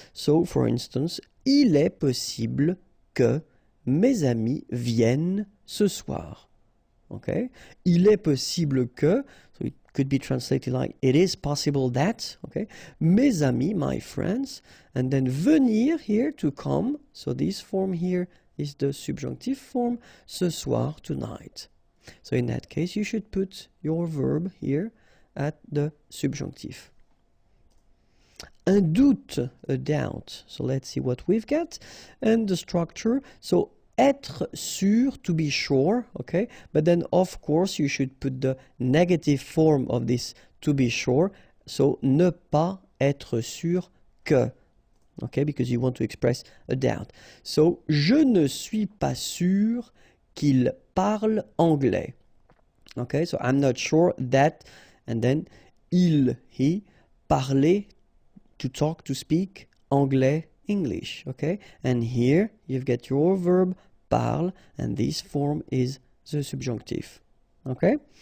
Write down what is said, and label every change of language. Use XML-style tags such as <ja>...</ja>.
<en>So, for instance,</en> <fr>il est possible que mes amis viennent ce soir.</fr> <en>Okay?</en> <fr>Il est possible que,</fr> <en>so it could be translated like, it is possible that, okay?</en> <fr>Mes amis,</fr> <en>my friends, and then venir here, to come, so this form here is the subjunctive form,</en> <fr>ce soir,</fr> <en>tonight. So in that case, you should put your verb here at the subjunctive. Un doute, a doubt. So let's see what we've got. And the structure, so être sûr, to be sure, okay? But then, of course, you should put the negative form of this to be sure.</en> <fr>So, ne pas être sûr que, okay?</fr> <en>Because you want to express a doubt.</en> <fr>So, je ne suis pas sûr qu'il parle anglais.</fr> <en>Okay? So, I'm not sure that, and then, il, he, parler, to talk, to speak, anglais, English, okay? And here you've got your verb parle, and this form is the subjunctive, okay?</en>